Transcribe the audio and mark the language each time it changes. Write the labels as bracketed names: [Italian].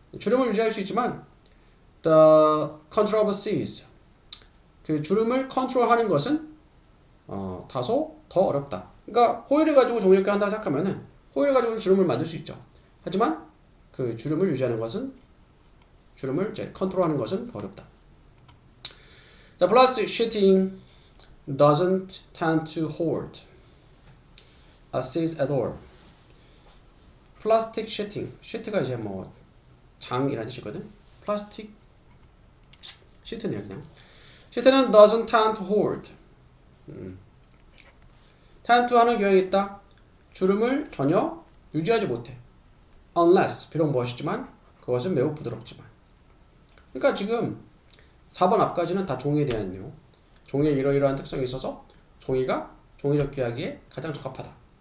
[Korean] 주름을 유지할 수 있지만 [English] the control of seeds [Korean] 그 주름을 컨트롤하는 것은 다소 더 어렵다. 그러니까 호일을 가지고 종이접기 한다고 생각하면은 호일 가지고 주름을 만들 수 있죠. 하지만 그 주름을 유지하는 것은 주름을 이제 컨트롤하는 것은 더 어렵다. 자, [English] plastic sheeting doesn't tend to hold a seeds at all. [Korean] 플라스틱 시팅, 시트가 이제 뭐 장이라는 뜻이거든. 플라스틱 시트네요 그냥. 시트는 [English] doesn't tend to hold. tend to [Korean] 하는 경향이 있다. 주름을 전혀 유지하지 못해. unless 비록 무엇이지만 그것은 매우 부드럽지만. 그러니까 지금 4번 앞까지는 다 종이에 대한 내용. 종이에 이러이러한 특성이 있어서 종이가 종이접기하기에 가장 적합하다.